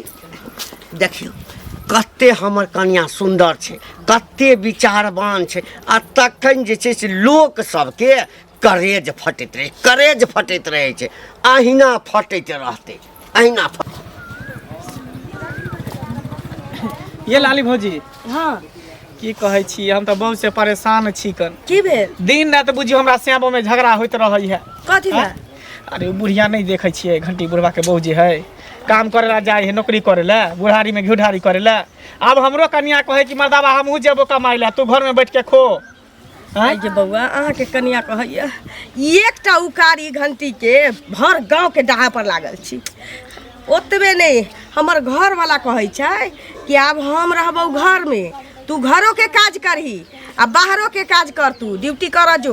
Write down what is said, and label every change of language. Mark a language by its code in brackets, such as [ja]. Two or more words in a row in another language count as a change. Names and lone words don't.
[mai] देखियो कते हमर कन्या सुंदर छै, कते विचारवान छै, आ तखन जे छै से लोक सबके करेज फटैत रहे छै, अहिना फटैत रहते, अहिना ये लाली भौजी। हां की कहै छी, हम त बहुत से परेशान छी कन। की भेल? दिन रात बुझियो हमरा श्यामो में झगड़ा होइत रहै है। कथि बा? अरे बुढ़िया नहीं देखै छियै, घंटी बुढ़वा के बहू जे है काम करे ला जाए है, नौकरी करे ला, बुढ़ारी में घुढ़ारी करे ला। अब हमरो कन्या कहे कि मर्दाबा हमहू जेबो कमाई ला, तू घर में बैठ के खो। ये बउआ अहाँ के कन्या कहैया एकटा उकारी घंटी के भर गांव के डाहा पर लागल छी। ओतबे नहीं, हमर घर वाला कहै छै कि अब हम रहबो घर में, तू घरों के काज करही आ बाहरों के काज कर, तू ड्यूटी कर जो।